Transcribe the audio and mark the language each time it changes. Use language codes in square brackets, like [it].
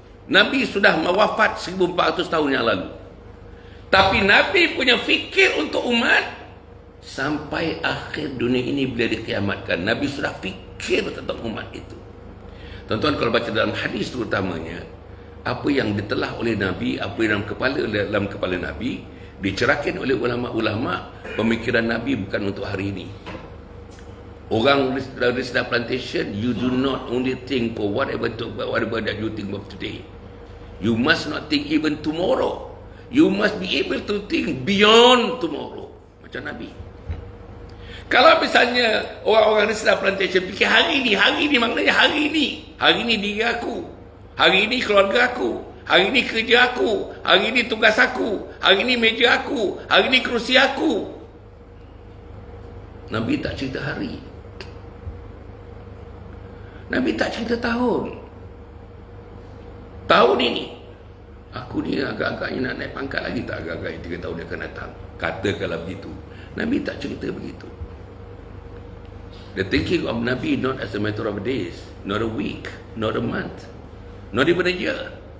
[ms] Nabi sudah wafat 1400 tahun yang lalu, tapi Nabi punya fikir untuk umat sampai akhir dunia ini bila dikiamatkan. Nabi sudah fikir tentang umat itu. Tuan-tuan, kalau baca dalam hadis terutamanya, apa yang ditelah oleh Nabi, apa yang dalam kepala Nabi, dicerahkan oleh ulama-ulama. Pemikiran Nabi bukan untuk hari ini. [en] Orang Risda Plantation, you do not only think for whatever that you think of today. You must not think even tomorrow. You must be able to think beyond tomorrow. [ms] Macam Nabi. Kalau misalnya orang-orang Risda Plantation fikir hari ini maknanya hari ini diri aku, hari ini keluarga aku, hari ini kerja aku, hari ini tugas aku, hari ini meja aku, hari ini kerusi aku. Nabi tak cerita hari. Nabi tak cerita tahun. Tahun ini aku ni agak-agaknya nak naik pangkat lagi tak, agak-agaknya 3 tahun dia akan datang. Katakanlah begitu. Nabi tak cerita begitu. [en] The thinking of Nabi not as a matter of days, not a week, not a month, not even a year.